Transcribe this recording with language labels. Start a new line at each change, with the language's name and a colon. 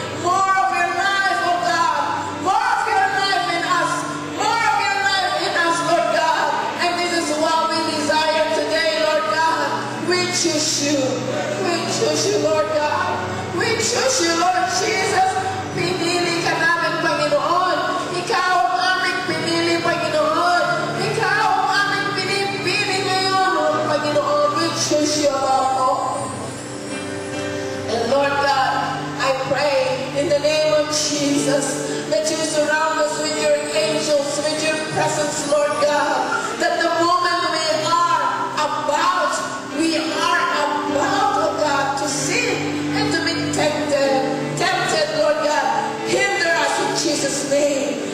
English: More of your life, oh God. More of your life in us. More of your life in us, Lord God. And this is what we desire today, Lord God. We choose you. We choose you, Lord God. We choose you, Lord Jesus.
Filipino: Pinili ka namin, Panginoon. Ikaw ang aming pinili, Panginoon. Ikaw ang aming pinipili ngayon, oh Panginoon.
English: We choose you above all. And Lord God, I pray in the name of Jesus that you surround us with your angels, with your presence, Lord God. That the moment we are about, oh God, to sin and to be tempted, Lord God, hinder us in Jesus' name.